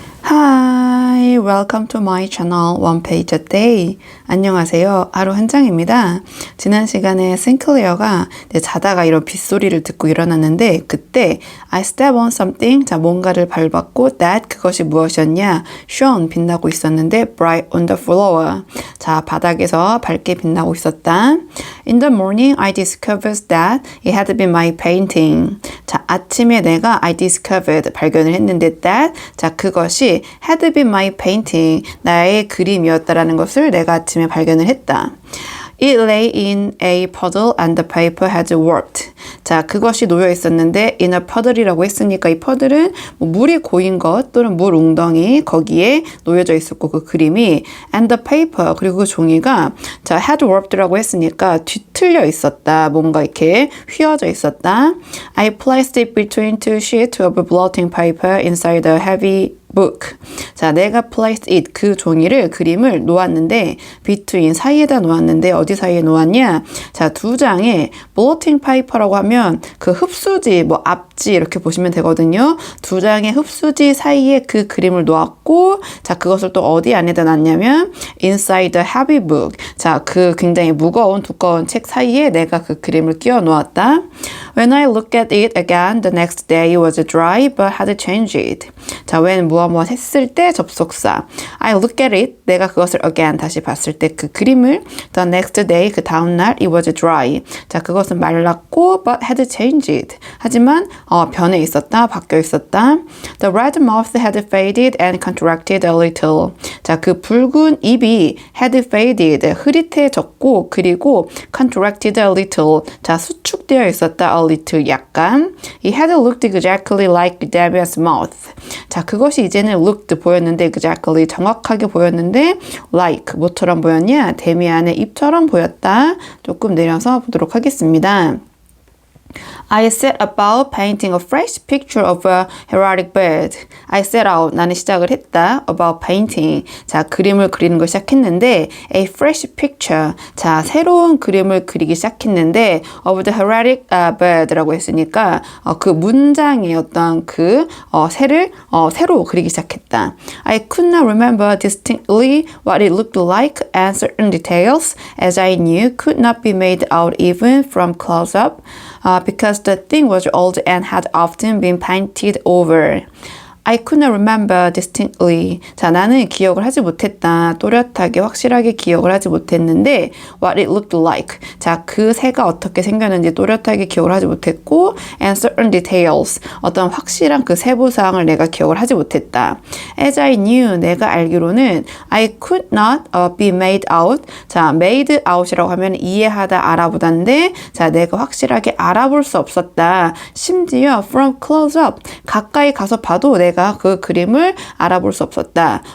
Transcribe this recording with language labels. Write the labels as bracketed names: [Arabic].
[English] Hi, welcome to my channel One Page a Day. [Korean] 안녕하세요. 하루 한 장입니다. 지난 시간에 싱클레어가 자다가 이런 빗소리를 듣고 일어났는데 그때 [English] I step on something, [Korean] 자 뭔가를 밟았고 that 그것이 무엇이었냐? [English] shone [Korean] 빛나고 있었는데 [English] bright on the floor. [Korean] 자 바닥에서 밝게 빛나고 있었다. [English] In the morning I discovered that it had been my painting. [Korean] 자 아침에 내가 [English] I discovered [Korean] 발견을 했는데 that 자 그것이 [English] had been my painting [Korean] 나의 그림이었다라는 것을 내가 아침에 발견을 했다. [English] It lay in a puddle and the paper had warped. [Korean] 자, 그것이 놓여 있었는데 [English] in a puddle [Korean] 이라고 했으니까 이 puddle은 뭐 물이 고인 것 또는 물 웅덩이 거기에 놓여져 있었고 그 그림이 [English] and the paper [Korean] 그리고 그 종이가 자, [English] had warped [Korean] 라고 했으니까 뒤틀려 있었다. 뭔가 이렇게 휘어져 있었다. [English] I placed it between two sheets of blotting paper inside a heavy book. [Korean] 자, 내가 [English] placed it [Korean] 그 종이를 그림을 놓았는데 between 사이에다 놓았는데 어디 사이에 놓았냐? 자, 두 장의 blotting paper라고 하면 그 흡수지 뭐 앞지 이렇게 보시면 되거든요. 두 장의 흡수지 사이에 그 그림을 놓았고 자, 그것을 또 어디 안에다 놨냐면 [English] inside the heavy book. [Korean] 자, 그 굉장히 무거운 두꺼운 책 사이에 내가 그 그림을 끼워 놓았다. [English] When I looked at it again, the next day it was dry but had changed. [Korean] 자, when 무엇 했을 때 접속사. [English] I look at it. [Korean] 내가 그것을 again 다시 봤을 때 그 그림을 [English] the next day [Korean] 그 다음날 [English] it was dry. [Korean] 자, 그것은 말랐고 [English] but had changed. [Korean] 하지만 변해 있었다. 바뀌어 있었다. [English] The red mouth had faded and contracted a little. [Korean] 자, 그 붉은 입이 [English] had faded [Korean] 흐릿해졌고 그리고 [English] contracted a little. [Korean] 자, 수축되어 있었다. [English] a little [Korean] 약간. [English] It had looked exactly like Damian's mouth. [Korean] 자, 그것이 이제는 looked 보였는데 exactly 정확하게 보였는데 like 뭐처럼 보였냐? 데미안의 입처럼 보였다. 조금 내려서 보도록 하겠습니다. [English] I set about painting a fresh picture of a heraldic bird. I set out, [Korean] 나는 시작을 했다. [English] About painting. [Korean] 자, 그림을 그리는 걸 시작했는데 [English] a fresh picture. [Korean] 자, 새로운 그림을 그리기 시작했는데 [English] of the heraldic bird [Korean] 라고 했으니까 그 문장의 어떤 그 새를 새로 그리기 시작했다. [English] I could not remember distinctly what it looked like and certain details as I knew could not be made out even from close-up. Because the thing was old and had often been painted over. I could not remember distinctly. [Korean] 자, 나는 기억을 하지 못했다. 또렷하게 확실하게 기억을 하지 못했는데 [English] what it looked like. [Korean] 자, 그 새가 어떻게 생겼는지 또렷하게 기억을 하지 못했고 [English] and certain details. [Korean] 어떤 확실한 그 세부사항을 내가 기억을 하지 못했다. [English] As I knew, [Korean] 내가 알기로는 [English] I could not be made out. [Korean] 자, made out이라고 하면 이해하다, 알아보다인데 자, 내가 확실하게 알아볼 수 없었다. 심지어 [English] from close up, [Korean] 가까이 가서 봐도 내가 그 그림을 알아볼 수 없었다.